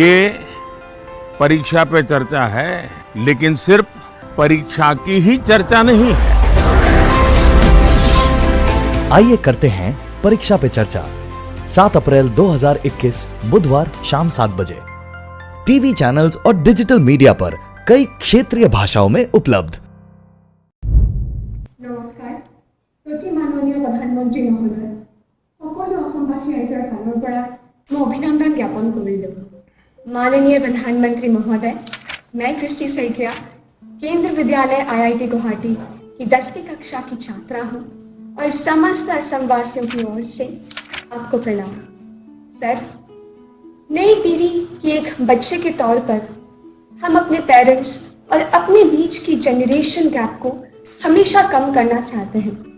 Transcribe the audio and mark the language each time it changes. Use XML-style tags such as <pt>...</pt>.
<hi>ये परीक्षा पे चर्चा है, लेकिन सिर्फ परीक्षा की ही चर्चा नहीं है। आइए करते हैं परीक्षा पे चर्चा 7 अप्रैल 2021 बुधवार शाम 7 बजे टीवी चैनल्स और डिजिटल मीडिया पर कई क्षेत्रीय भाषाओं में उपलब्ध।</hi> <as>নমস্কাৰ। প্ৰতি মাননীয় প্ৰধানমন্ত্ৰী মহোদয়, সকলো অসমবাসী ৰাইজৰ ফালৰ পৰা মই অভিনন্দন জ্ঞাপন কৰিলোঁ।</as> <hi>माननीय प्रधानमंत्री महोदय, मैं कृष्टि सैकिया केंद्रीय विद्यालय IIT गुवाहाटी की 10वीं कक्षा की छात्रा हूँ और समस्त असम वासियों की ओर से आपको प्रणाम। सर, नई पीढ़ी की एक बच्चे के तौर पर हम अपने पेरेंट्स और अपने बीच की जनरेशन गैप को हमेशा कम करना चाहते हैं।</hi>